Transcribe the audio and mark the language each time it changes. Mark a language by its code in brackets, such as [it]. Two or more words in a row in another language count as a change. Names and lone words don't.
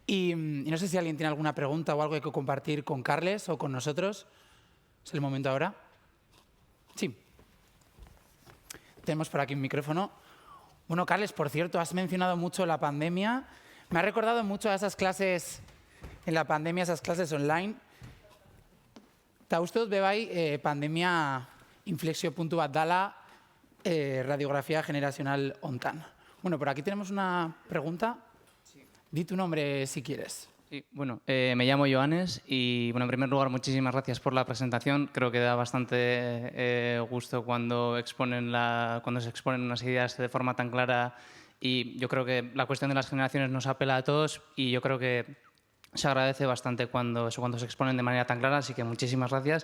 [es] Y no sé si alguien tiene alguna pregunta o algo que compartir con Carles o con nosotros. ¿Es el momento ahora? Sí. Tenemos por aquí un micrófono. Bueno, Carles, por cierto, has mencionado mucho la pandemia. Me ha recordado mucho a esas clases en la pandemia, esas clases online. [eu] Ta uste dut bebai pandemia inflexio puntu bat dala radiografía generacional hontan. [es] Bueno, por aquí tenemos una pregunta. Di tu nombre si quieres. Sí, bueno, me llamo Joanes y, bueno, en primer lugar, muchísimas gracias por la presentación. Creo que da bastante gusto cuando se exponen unas ideas de forma tan clara, y yo creo que la cuestión de las generaciones nos apela a todos y yo creo que se agradece bastante cuando se exponen de manera tan clara, así que muchísimas gracias.